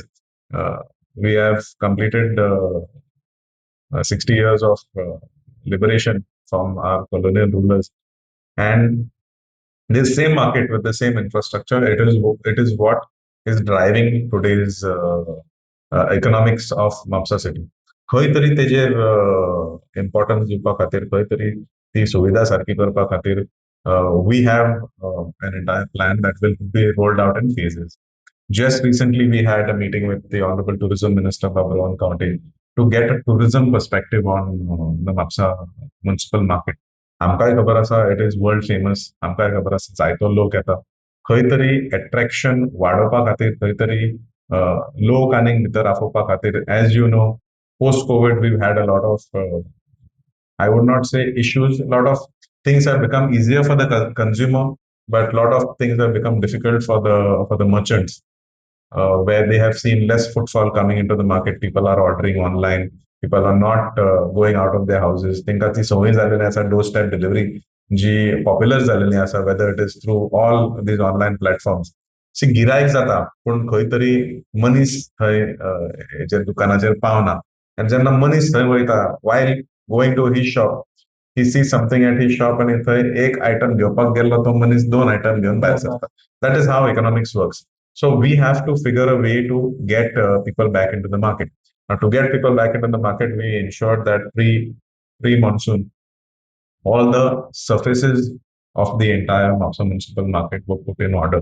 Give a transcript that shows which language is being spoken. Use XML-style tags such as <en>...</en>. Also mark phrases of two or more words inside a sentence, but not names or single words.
<en>We have completed 60 years of liberation from our colonial rulers. And this same market with the same infrastructure, it is what is driving today's economics of Mapsa city.</en> <kok>खंय तरी तेजेर इम्पॉर्टन्स दिवपा खातीर खंय तरी ती सुविधा सारकी करपा खातीर</kok> <en>we have an entire plan that will be rolled out in phases. Just recently, we had a meeting with the Honorable Tourism Minister of our own county to get a tourism perspective on the Mapusa municipal market.</en> <kok>आमकांय खबर आसा</kok> <en>it is world famous.</en> <kok>आमकांय खबर आसा जायतो लोक येता. खंय तरी अट्रॅक्शन वाडोवपा खातीर, खंय तरी लोक आनीक भितर आपोवपा खातीर,</kok> <en>as you know, post COVID we've had a lot of I would not say issues. A lot of things have become easier for the consumer, but a lot of things have become difficult for the merchants, where they have seen less footfall coming into the market. People are ordering online. People are not going out of their houses.</en> <kok>तांकां ती संवय जालेली आसा</kok> <en>doorstep delivery</en> <kok>जी पॉप्युलर जालेली आसा,</kok> <en>whether it is through all these online platforms.</en> <kok>सी गिरायक जाता पूण खंय तरी मनीस थंय हेचेर दुकानाचेर पावना. आनी जेन्ना मनीस थंय वयता,</kok> <en>while going to his shop,</en> <kok>he sees something at his shop आणि थंय एक आयटम घेवपाक गेल्लो तो मनीस 2 आयटम घेवन भायर सरता.</kok> <en>That is how economics works. So we have to figure a way to get people back into the market. Now, to get people back into the market, we ensured that pre-monsoon, all the surfaces of the entire Mapusa municipal market were put in order.</en>